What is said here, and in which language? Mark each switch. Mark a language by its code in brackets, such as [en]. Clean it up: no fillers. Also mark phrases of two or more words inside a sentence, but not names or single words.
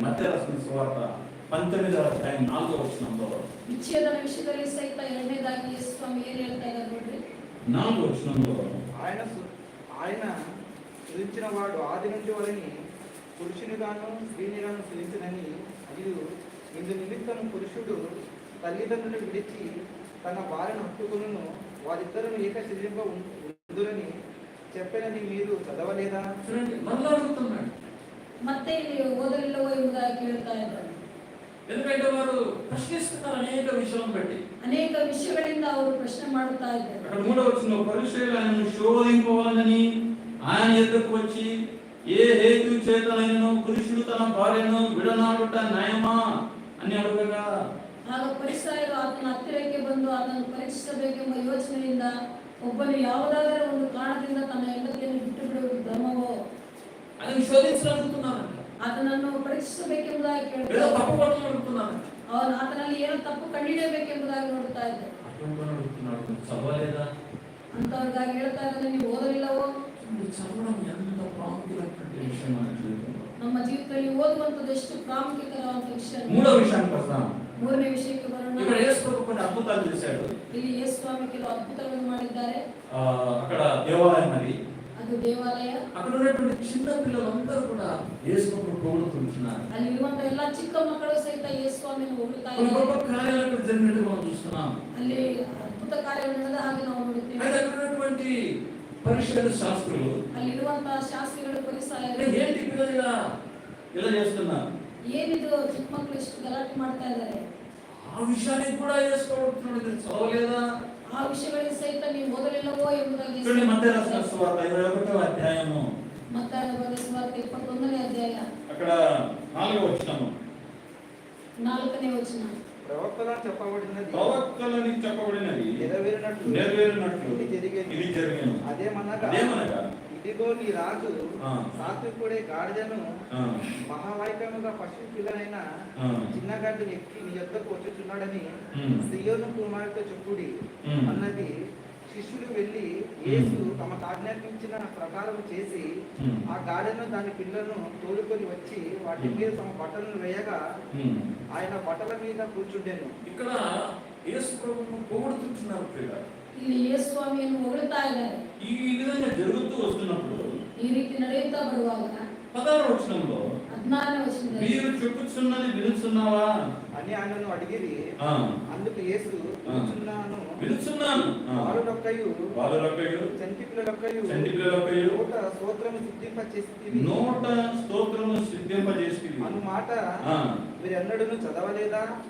[te] మత్తయి రాసిన సువార్త 19వ అధ్యాయం 4వ వచనంలో [kn] ವಿಚ್ಛೇದನ ವಿಷಯದಲ್ಲಿ ಸಹಿತ ಎರಡನೇದಾಗಿ ಯೇಸು ಸ್ವಾಮಿ ಏನು ಹೇಳ್ತಾ ಇದ್ದಾರೆ ನೋಡ್ರಿ. [te] 4వ వచనంలో ఆయన సృజించిన వాడు ఆది నుంచి వారిని పురుషునిగాను స్త్రీనిగాను సృజించినని మరియు ఇందు నిమిత్తం పురుషుడు తల్లిదండ్రులను విడిచి తన భార్యను హత్తుకును వారిద్దరును ఏక శరీరంగా ఉందురని చెప్పనని మీరు చదవలేదా? చూడండి మళ్ళా అడుగుతున్నాడు. [kn] ಮತ್ತೆ ಇಲ್ಲಿ ಓದಲಿಲ್ಲವೋ ಎಂಬುದಾಗಿ ಕೇಳ್ತಾ ಇದ್ದಾರೆ. [te] ఎందుకంటే వారు ప్రశ్నిస్తున్నారు అనేక విషయాలను బట్టి. [kn] ಅನೇಕ ವಿಷಯಗಳಿಂದ ಅವರು ಪ್ರಶ್ನೆ ಮಾಡುತ್ತಾ ಇದ್ದಾರೆ. [te] అక్కడ 3వ వచనంలో పరిసయ్యులు ఆయనను శోధింపవాలని ఆయన ఎదురుకు వచ్చి ఏ హేతు చేతనైనను పురుషుడు తన భార్యను విడనాడుట న్యాయమా అని అడగగా [kn] ಆಗ ಫರಿಸಾಯರು ಆತನ ಹತ್ತಿರಕ್ಕೆ ಬಂದು ಆತನು ಪರೀಕ್ಷಿಸಬೇಕೆಂಬ ಯೋಚನೆಯಿಂದ ಒಬ್ಬನು ಯಾವುದಾದರೂ ಒಂದು ಕಾರಣದಿಂದ ತನ್ನ ಹೆಂಡತಿಯನ್ನು ಬಿಟ್ಟು ಬಿಡುವುದು ಧರ್ಮವೋ [te] ఆయన శోధించాలనుకున్నారంట. [kn] ಆತನನ್ನು ಪರೀಕ್ಷಿಸಬೇಕೆಂಬುದಾಗಿ [te] ఏదో [kn] ಕೇಳ್ತಾರೆ. [te] తప్పు పట్టాలనుకున్నారంట. [kn] ಅವನು ಆತನಲ್ಲಿ ಏನೋ ತಪ್ಪು ಕಂಡುಹಿಡಿಯಬೇಕೆಂಬುದಾಗಿ ನೋಡ್ತಾ ಇದ್ದಾರೆ. [te] అటువంటి అడుగుతున్నాడు. చదవలేదా? [kn] ಅಂತವ್ರಿಗಾಗಿ ಹೇಳ್ತಾ ಇದ್ದಾರೆ, ನೀವು ಓದಲಿಲ್ಲವೋ? [te] చదవడం ఎంత ప్రాముఖ్యమైనటువంటి విషయం మన జీవితంలో. [kn] ನಮ್ಮ ಜೀವಿತದಲ್ಲಿ ಓದುವಂಥದ್ದು ಎಷ್ಟು ಪ್ರಾಮುಖ್ಯಕರವಾದ ವಿಷಯ. [te] 3వ విషయానికి వస్తాం. [kn] ಮೂರನೇ ವಿಷಯಕ್ಕೆ ಬರೋಣ. [te] ఇక్కడ యేసు ప్రభు కొన్ని అద్భుతాలు చేశాడు. [kn] ಇಲ್ಲಿ ಯೇಸು ಸ್ವಾಮಿ ಕೆಲವು ಅದ್ಭುತಗಳನ್ನು ಮಾಡಿದ್ದಾರೆ. [te] అక్కడ దేవాలయం అది. [kn] ಅದು ದೇವಾಲಯ. [te] అక్కడ ఉన్నటువంటి చిన్న పిల్లలందరూ కూడా యేసు ప్రభువును పొగుడుతున్నారు. [kn] ಅಲ್ಲಿರುವಂತ ಎಲ್ಲ ಚಿಕ್ಕ ಮಕ್ಕಳು ಸಹಿತ ಯೇಸು ಸ್ವಾಮಿಯನ್ನು ಹೊಗಳ್ತಾ [te] కొన్ని [kn] ಇದ್ದಾರೆ. [te] గొప్ప కార్యాలు అక్కడ జరిగినట్టు మనం చూస్తున్నాం. [kn] ಅಲ್ಲಿ ಅದ್ಭುತ ಕಾರ್ಯಗಳು ನಡೆದ ಹಾಗೆ ನಾವು ನೋಡುತ್ತೇವೆ. [te] అయితే అక్కడ ఉన్నటువంటి పరిశుద్ధ శాస్త్రులు [kn] ಅಲ್ಲಿರುವಂತಹ ಶಾಸ್ತ್ರಿಗಳು ಪರಿಸಾಯರು [te] ఏంటి పిల్లలు ఇలా చేస్తున్నారు? [kn] ಏನಿದು ಚಿಕ್ಕ ಮಕ್ಕಳು ಇಷ್ಟು ಗಲಾಟೆ ಮಾಡ್ತಾ ಇದ್ದಾರೆ. [te] ఆ విషయాన్ని కూడా యేసు ప్రభువు చదవలేదా? [kn] ಆ ವಿಷಯಗಳಿಗೆ ಸಹಿತ ನೀವು ಓದಲಿಲ್ಲವೋ ಎಂಬುದಾಗಿ [te] చూడండి మత్తయి రాసిన సువార్త 21వ అధ్యాయము [kn] ಮತ್ತಾಯ ಬರೆದ ಸುವಾರ್ತೆ 21ನೇ ಅಧ್ಯಾಯ [te] అక్కడ 4వ వచనం. [kn] 4ನೇ ವಚನ. [te] ప్రవక్తలను చెప్పబడినది ప్రవక్తలని చెప్పబడినది నెరవేరినట్లు ఇది జరిగేను. అదేమనగా ఇదిగో నీ రాజు సాత్వికుడే గాడిదను మహావైకముగా పశు పిల్లనైన చిన్నగడ్డను ఎక్కి నీ యొద్దకు వచ్చుచున్నాడని సియోను కుమార్తె చెప్పుడి అన్నది. శిష్యులు వెళ్లి యేసు తమకు ఆజ్ఞాపించిన ప్రకారం చేసి ఆ గాడిదను దాని పిల్లను తోలుకొని వచ్చి వాటి మీద తమ బట్టలను వేయగా ఆయన బట్టల మీద కూర్చుండెను. ఇక్కడ యేసు ప్రభువును పొగుడుతున్నారు పిల్లలు. [kn] ಇಲ್ಲಿ ಯೇಸು ಸ್ವಾಮಿಯನ್ನು ಹೊಗಳ್ತಾ ಇದ್ದಾರೆ. [te] ఈ విధంగా జరుగుతూ వస్తున్నప్పుడు [kn] ಈ ರೀತಿ ನಡೆಯುತ್ತಾ ಬರುವಾಗ [te] 16వ వచనంలో [kn] 16ನೇ ವಚನದಲ್ಲಿ [te] మీరు చెప్పుచున్నది వినుచున్నావా అని ఆయనను అడిగిరి. అందుకు యేసు వినుచున్నాను బాలురొక్కయు చంటి పిల్లలొక్కయు నోట స్తోత్రము సిద్ధింపజేసి అను మాట మీరెన్నడూ చదవలేదా?